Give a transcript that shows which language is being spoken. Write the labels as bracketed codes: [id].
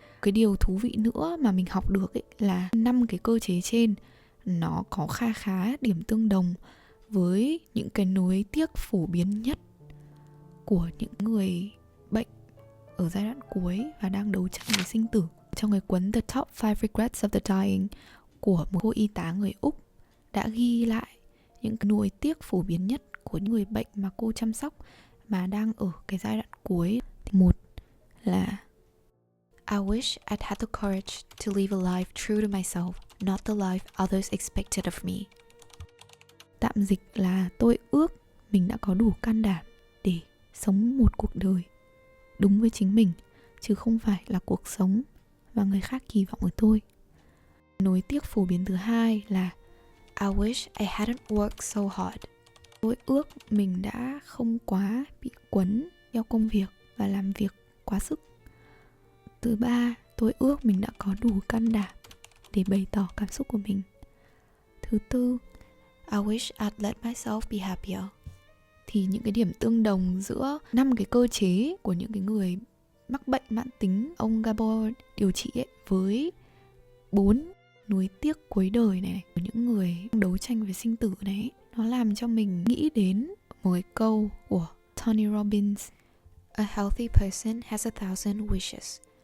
[vi] Cái điều thú vị nữa mà mình học được ấy là 5 cái cơ chế trên nó có khá điểm tương đồng với những cái nuối tiếc phổ biến nhất của những người bệnh ở giai đoạn cuối và đang đấu tranh với sinh tử. Trong cái cuốn The Top 5 Regrets of the Dying của một cô y tá người Úc đã ghi lại những cái nuối tiếc phổ biến nhất của những người bệnh mà cô chăm sóc mà đang ở cái giai đoạn cuối. Một là [en] I wish I'd had the courage to live a life true to myself, not the life others expected of me. [vi] Tạm dịch là tôi ước mình đã có đủ can đảm để sống một cuộc đời đúng với chính mình, chứ không phải là cuộc sống mà người khác kỳ vọng ở tôi. Nối tiếc phổ biến thứ hai là [en] I wish I hadn't worked so hard. [vi] Tôi ước mình đã không quá bị quấn theo công việc và làm việc quá sức. Thứ ba, tôi ước mình đã có đủ can đảm để bày tỏ cảm xúc của mình. Thứ tư, [en] I wish I'd let myself be happier. [vi] Thì những cái điểm tương đồng giữa 5 cái cơ chế của những cái người mắc bệnh mãn tính ông Gabor điều trị ấy, với 4 nuối tiếc cuối đời này của những người đấu tranh với sinh tử này, nó làm cho mình nghĩ đến một cái câu của Tony Robbins: [en] A healthy person has 1,000 wishes.